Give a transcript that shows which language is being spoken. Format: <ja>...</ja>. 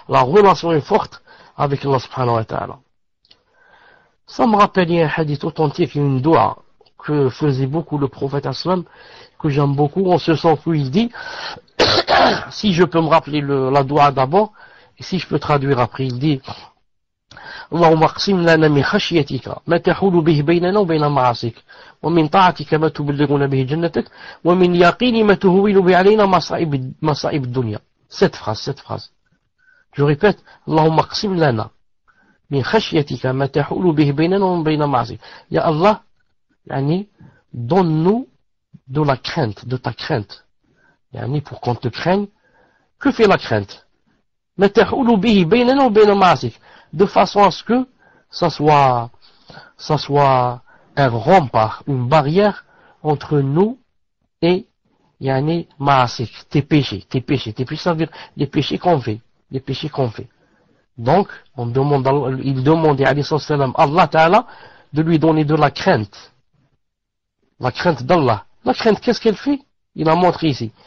<fr>La relation est forte avec Allah subhanahu wa ta'ala. Ça me rappelle, il y a un hadith authentique, une doua que faisait beaucoup le prophète aslam, que j'aime beaucoup, en ce sens où il dit, si je peux me rappeler la doua d'abord, et si je peux traduire après, il dit,</fr> <ar>اللهم اقسم لنا من خشيتك ما تحول به بيننا وبين معاصيك ومن طاعتك ما تبلغنا به جنتك ومن يقين ما تهون به علينا مصائب الدنيا.</ar> <fr>Cette phrase. Je répète,</fr> <ar>اللهم اقسم لنا من خشيتك ما تحول به بيننا وبين معاصيك.</ar> <fr>Ya Allah, donne-nous de la crainte, de ta crainte. Pour qu'on te craigne, que fait la crainte?</fr> <ar>ما تحول به بيننا وبين معاصيك.</ar> <fr>De façon à ce que ça soit un rempart, une barrière entre nous et ma'asik, tes péchés, ça veut dire les péchés qu'on fait, Donc, il demandait à Allah Ta'ala de lui donner de la crainte d'Allah. La crainte, qu'est-ce qu'elle fait? Il a montré ici.</fr>